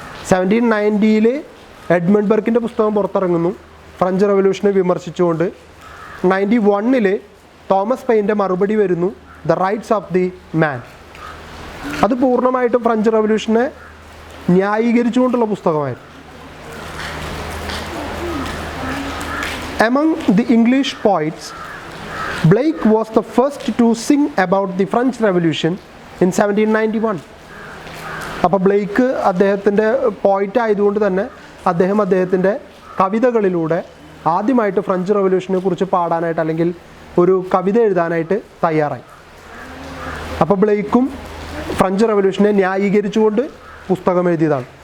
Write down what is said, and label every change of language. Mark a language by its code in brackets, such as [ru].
[ml] 1790 Edmund ബർക്കിൻ്റെ പുസ്തകം പുറത്തിറങ്ങുന്നു French റവല്യൂഷനെ വിമർശിച്ചുകൊണ്ട്. 91 Thomas പെയിൻ്റെ മറുപടി വരുന്നു the rights of the man. അത് പൂർണ്ണമായിട്ടും French റവല്യൂഷനെ ന്യായീകരിച്ചുകൊണ്ടുള്ള പുസ്തകമായിരുന്നു. [en] Among the English poets, Blake was the first to sing about the French Revolution in 1791. [ml] അപ്പോൾ Blake അദ്ദേഹത്തിൻ്റെ പോയിറ്റ് ആയതുകൊണ്ട് തന്നെ അദ്ദേഹത്തിൻ്റെ കവിതകളിലൂടെ ആദ്യമായിട്ട് ഫ്രഞ്ച് റവല്യൂഷനെ കുറിച്ച് പാടാനായിട്ട് അല്ലെങ്കിൽ ഒരു കവിത എഴുതാനായിട്ട് തയ്യാറായി. അപ്പോൾ ബ്ലേക്കും ഫ്രഞ്ച് റവല്യൂഷനെ ന്യായീകരിച്ചുകൊണ്ട് പുസ്തകം എഴുതിയതാണ്.